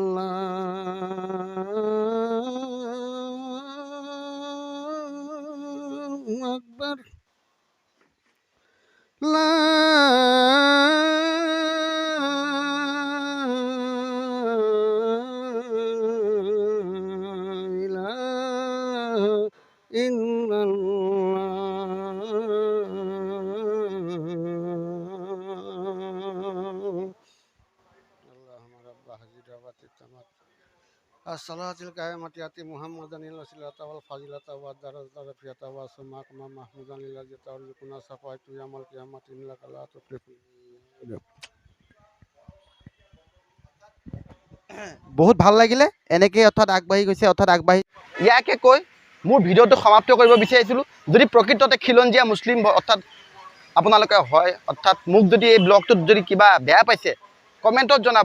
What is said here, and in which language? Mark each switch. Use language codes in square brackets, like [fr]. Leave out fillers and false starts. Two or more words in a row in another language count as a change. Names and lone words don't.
[ar] الله أكبر لا إله إلا الله اللهم رب هذه الدعوة التامة الصلاة القائمة آتِ محمدا الوسيلة والفضيلة والدرجة والسماء محمودا الذي ترزقنا شفاعته يوم القيامة إنك لا تخلف [as] বহুত ভাল লাগিলে এনেকৈ অৰ্থাৎ আগবাঢ়ি গৈছে। অৰ্থাৎ ইয়াকে কৈ মোৰ ভিডিঅ'টো সমাপ্ত কৰিব বিচাৰিছিলোঁ। যদি প্ৰকৃততে খিলঞ্জীয়া মুছলিম অৰ্থাৎ আপোনালোকে হয়, অৰ্থাৎ মোক যদি এই ব্লগটোত যদি কিবা বেয়া পাইছে কমেণ্টত জনাব।